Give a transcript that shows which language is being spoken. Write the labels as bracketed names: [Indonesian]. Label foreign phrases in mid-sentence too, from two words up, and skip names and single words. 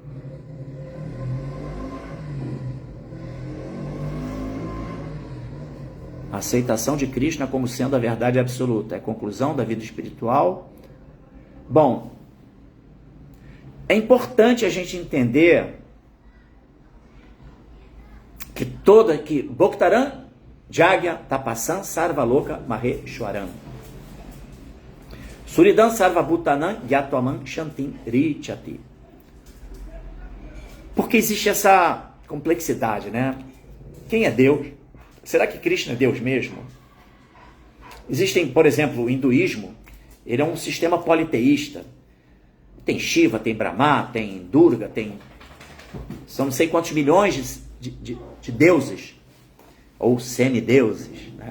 [Portuguese] A aceitação de Krishna como sendo a verdade absoluta é conclusão da vida espiritual? Bom, é importante a gente entender que [Sanskrit] भोक्तारं यज्ञ तपसां सर्वलोक महेश्वरं सुहृदं सर्वभूतानां ज्ञात्वा मां शान्तिम् ऋच्छति. [Portuguese] Porque existe essa complexidade, né? Quem é Deus? Será que Krishna é Deus mesmo? Existem, por exemplo, o hinduísmo, ele é um sistema politeísta. Tem Shiva, tem Brahma, tem Durga, são não sei quantos milhões de deuses, ou semideuses, né?